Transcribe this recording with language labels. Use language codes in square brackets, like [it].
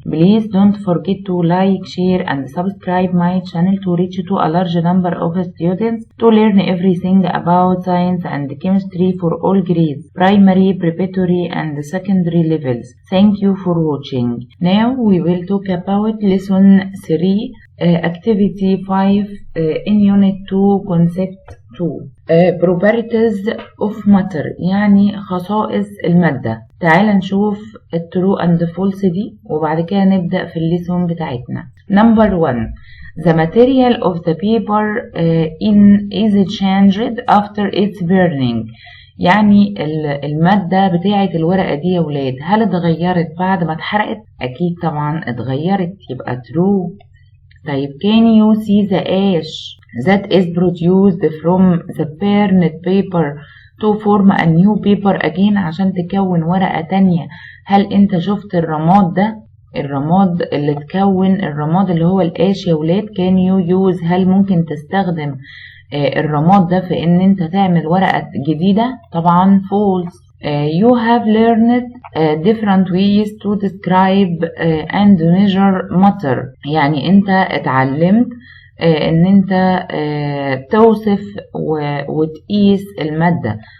[en] Please don't forget to like, share and subscribe my channel to reach to a large number of students to learn everything about science and chemistry for all grades, primary, preparatory and secondary levels. Thank you for watching. Now we will talk about lesson 3, activity 5 in unit 2 concept 2. Properties of matter [ar] يعني خصائص المادة. تعال نشوف الترو and false دي وبعد كده نبدأ في الليسون بتاعتنا. [en] Number 1. The material of the paper is changed after its burning. [ar] يعني المادة بتاعة الورقة دي يا ولاد هل اتغيرت بعد ما اتحرقت؟ أكيد طبعا اتغيرت، يبقى true. طيب [en] can you see the ash that is produced from the burned paper to form a new paper again [ar] عشان تكون ورقة تانية؟ هل انت شفت الرماد ده؟ الرماد اللي تكون الرماد اللي هو القاش يا ولاد [en] can you use [ar] هل ممكن تستخدم الرماد ده في ان انت تعمل ورقة جديدة؟ طبعا false. [en] You have learned different ways to describe and measure matter. [ar] يعني انت اتعلمت ان انت توصف وتقيس المادة.